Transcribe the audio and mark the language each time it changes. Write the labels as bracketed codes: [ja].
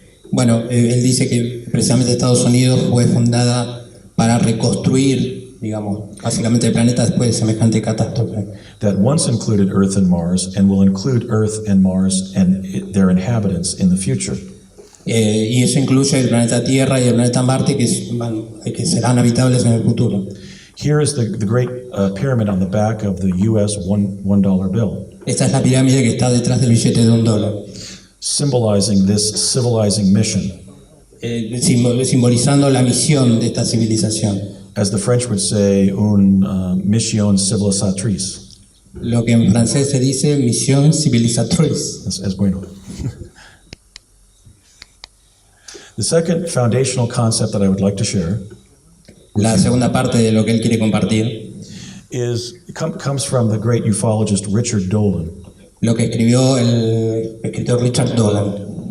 [es] Bueno, él dice que precisamente Estados Unidos fue fundada para reconstruir, básicamente el planeta después de semejante catástrofe. [en] That once included Earth and Mars, and will include Earth and Mars and their inhabitants in the future. [es] Y eso incluye el planeta Tierra y el planeta Marte, que serán habitables en el futuro. [en] Here is the great pyramid on the back of the U.S. $1 bill. [es] Esta es la pirámide que está detrás del billete de $1. [en] Symbolizing this civilizing mission. [es] Simbolizando la misión de esta civilización. [en] As the French would say, [fr] une mission civilisatrice. [es] Lo que en francés se dice misión civilisatrice. Es bueno. [en] The second foundational concept that I would like to share [es] La segunda parte de lo que él quiere compartir [en] comes from the great ufologist Richard Dolan, [es] lo que escribió el escritor Richard Dolan,